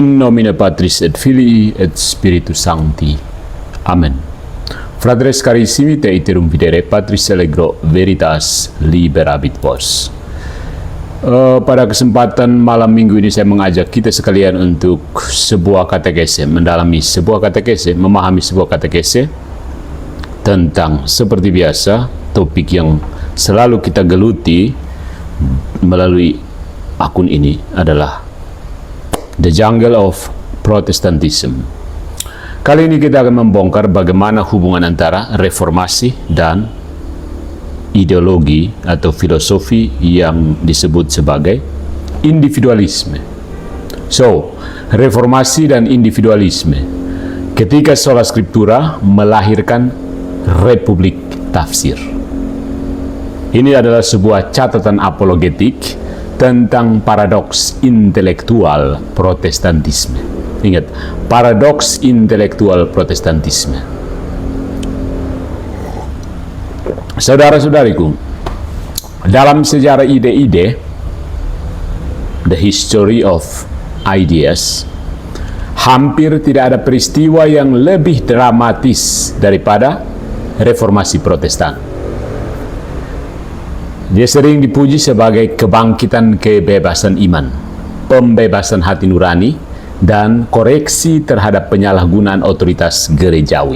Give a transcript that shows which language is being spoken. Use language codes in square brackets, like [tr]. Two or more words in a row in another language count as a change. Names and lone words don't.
[la] In nomine Patris et Filii et Spiritus Sancti. Amen. Fratres carissimi, te iterum videre Patris allegro veritas liberabit vos. [id] Pada kesempatan malam minggu ini saya mengajak kita sekalian untuk sebuah katekese, mendalami sebuah katekese, memahami sebuah katekese tentang, seperti biasa, topik yang selalu kita geluti melalui akun ini adalah [en] The Jungle of Protestantism. [id] Kali ini kita akan membongkar bagaimana hubungan antara reformasi dan ideologi atau filosofi yang disebut sebagai individualisme. So, reformasi dan individualisme. Ketika sola scriptura melahirkan republik tafsir. Ini adalah sebuah catatan apologetik tentang paradoks intelektual Protestantisme. Ingat, paradoks intelektual Protestantisme. Saudara-saudariku, dalam sejarah ide-ide, [en] the history of ideas, [id] hampir tidak ada peristiwa yang lebih dramatis daripada reformasi Protestan. Dia sering dipuji sebagai kebangkitan kebebasan iman, pembebasan hati nurani, dan koreksi terhadap penyalahgunaan otoritas gerejawi.